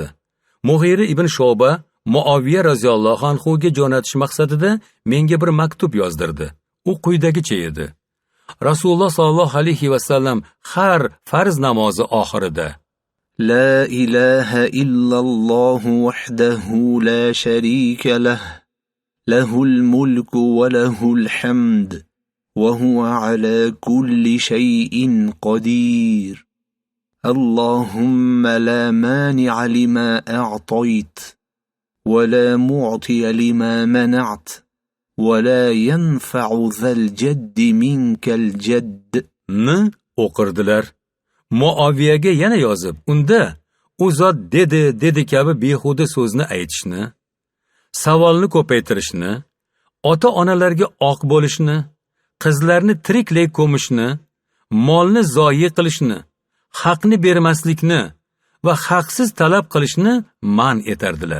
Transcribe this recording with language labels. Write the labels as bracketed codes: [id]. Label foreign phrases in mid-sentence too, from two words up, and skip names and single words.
[uz] Mughira ibn Shoba Muaviya [ar] رضي الله عنه [uz] ga jo'natish maqsadida menga bir maktub yozdirdi. U quyidagicha edi: Rasululloh [ar] صلى الله عليه وسلم [uz] har farz namozi oxirida: [ar] لا إله إلا الله وحده لا شريك له له الملك وله الحمد وهو على كل شيء قدير. اللهم لا مانع لما أعطيت ولا معطي لما منعت ولا ينفع ذا الجد منك الجد [uz] ni o'qirdilar. Muaviyaga yana yozib, unda u zot dedi kabi behuda so'zni aytishni, savolni ko'paytirishni, ota-onalarga oq bo'lishni, qizlarni tiriklay ko'mishni, molni zoyi qilishni, haqni bermaslikni va haqsiz talab qilishni man etardilar.